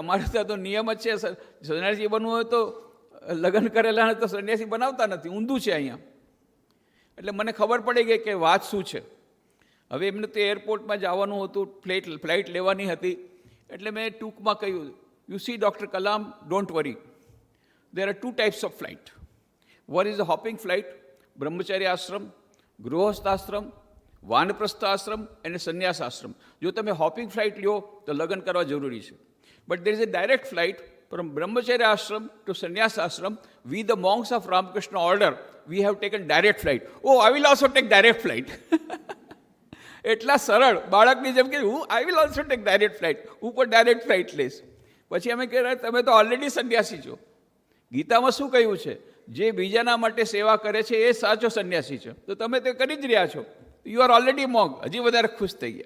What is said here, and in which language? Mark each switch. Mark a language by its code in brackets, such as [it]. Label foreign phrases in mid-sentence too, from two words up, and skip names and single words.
[gu] અમારે ત્યાં તો નિયમ જ છે, સંન્યાસી બનવું હોય તો લગ્ન કરેલા તો સંન્યાસી બનાવતા નથી, ઊંધું છે અહીંયા. એટલે મને ખબર પડી ગઈ કે વાત શું છે. હવે એમને તો એરપોર્ટમાં જવાનું હતું, ફ્લાઇટ લેવાની હતી, એટલે મેં ટૂંકમાં કહ્યું, [en] you see Doctor Kalam, don't worry, there are two types of flight. One is a hopping flight, brahmacharya ashram, [gu] ગૃહસ્થ આશ્રમ, વાનપ્રસ્થ આશ્રમ અને સંન્યાસ આશ્રમ. જો તમે [en] hopping flight [gu] લ્યો તો લગ્ન કરવા જરૂરી છે. [en] But there is a direct flight from Brahmacharya ashram to Sannyas ashram. We, the monks of Ramakrishna order, we have taken direct flight. Oh, I will also take direct flight. [gu] એટલા સરળ બાળકની જેમ કે [en] I will also take direct flight, [gu] હું પણ [en] direct flight [gu] લઈશ. પછી અમે કહેવાય તમે તો ઓલરેડી સંન્યાસી છો. ગીતામાં શું કહ્યું છે? જે બીજાના માટે સેવા કરે છે એ સાચો સંન્યાસી છે. તો તમે તે કરી જ રહ્યા છો. [en] you are already monk. [gu] હજી વધારે ખુશ થઈ ગયા.